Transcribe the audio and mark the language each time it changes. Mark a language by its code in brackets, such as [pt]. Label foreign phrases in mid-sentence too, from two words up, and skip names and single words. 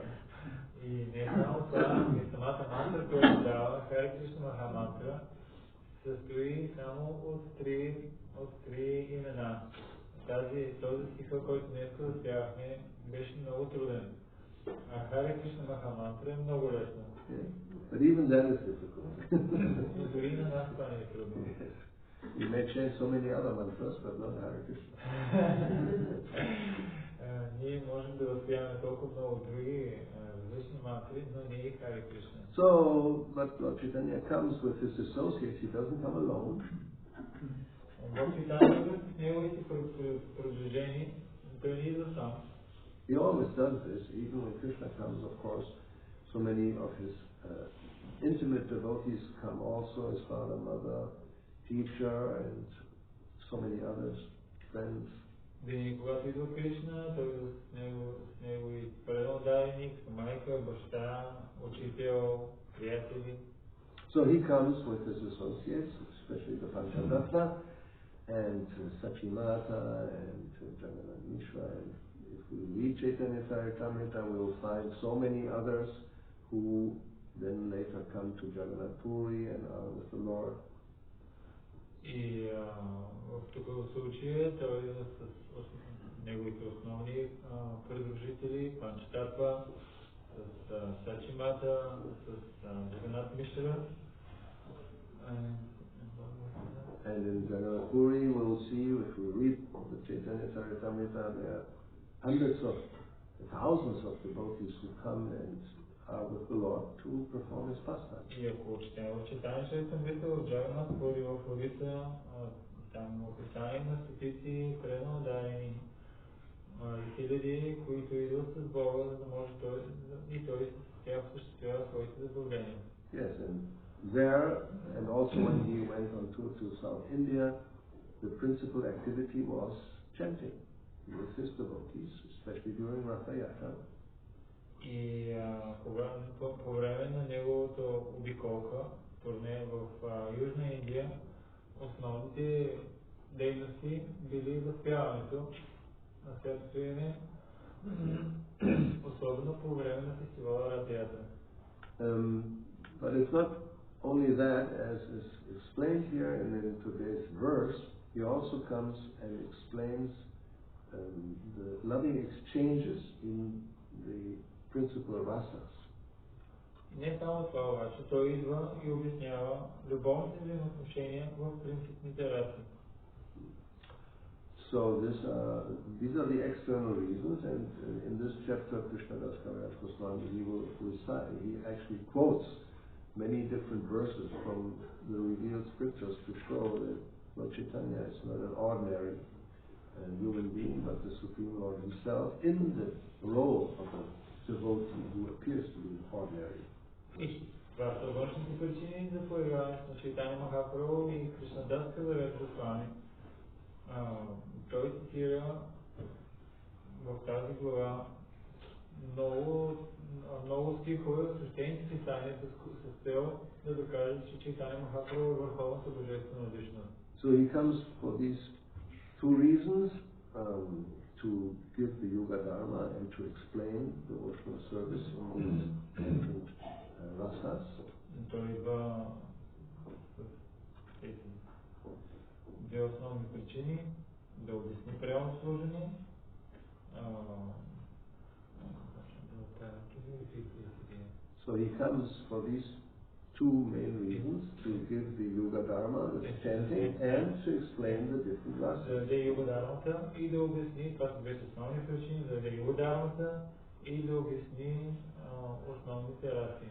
[bg] И не само това, и самата мантра, която дава, Харе Кришна Маха мантра, състои само от три имена. Този стиха, който днес разпявахме, беше много труден. А Харе Кришна Маха мантра е много лесно. [en] But even that is difficult. [bg] Но дори на нас това не е трудно. [en] You may change so many other mantras, but not Hare Krishna. [bg] Ние можем да възпяваме толкова много други различни мантри, но не и Харе Кришна. [en] So, but Lord Chaitanya comes with his associates. He doesn't come alone. [bg] Бог Чайтания идва с неговите приближени, той не идва сам. [en] He always does this, even when Krishna comes, of course. So many of his intimate devotees come also, his father, mother, teacher, and so many others, friends. [bg] Винаги когато идва Кришна, той идва с негови преданник, майка, баща, учител, приятели. [en] So he comes with his associates, especially the Panchatattva, and Sachimata, and Jagannath Mishra, and if we read Chaitanya Charitamrita, we will find so many others who then later come to Jagannath Puri and are with the Lord. [bg] И в такова случая той идва с неговите основни придружители, Панчататва, с Сачимата, с Джаганат Мишра. [en] And in Jagannath Puri we'll see, if we read the Chaitanya Charitamrita, there are hundreds of, thousands of devotees who come and are with the Lord to perform his pastime. [bg] И ако четем в Читание Чаритамрита, от Джаганат ходи в Одиса, там описание на стотици преданодайни хиляди, които идват с Бога, за да може той и той с тях осъществява своите задължения. [en] Yes, and there, and also when he went on tour to South India, the principal activity was chanting with his devotees, especially during Ratha Yatra. [bg] И по време на неговото обиколка, турне в Южна Индия, основните дейности били възпяването на святото име, особено по време на фестивала Ратha Ятра. [en] But it's not only that, as is explained here and in today's verse, he also comes and explains the loving exchanges in the principal rasas. [bg] Не само това обаче, той идва и обяснява любовните взаимоотношения в принципните раси. [en] So these are the external reasons, and in this chapter Krishna Das Kaviraj Goswami, he actually quotes many different verses from the revealed scriptures to show that Lord Chaitanya is not an ordinary human being, but the Supreme Lord himself in the role of a devotee who appears to be ordinary. [bg] Това са външните причини за появяването на Чайтания Махапрабху и Кришна Das Kaviraj Goswami. Той цитира в тази глава много стихове от свещените писания с цел да докаже, че Чайтания Махапрабху е върховната божествена личност. [en] So he comes for these two reasons, to give the Yoga Dharma and to explain devotional service in these different rasas. [bg] Той идва с тези две основни причини: да обясни прямо служение, [en] So he comes for these two main reasons, to give the Yoga Dharma, the chanting, and to explain the different rasas. [bg] Да даде Yoga Dharmата и да обясни, това са двете основни причини, да даде Yoga Dharmата и да обясни основните раси.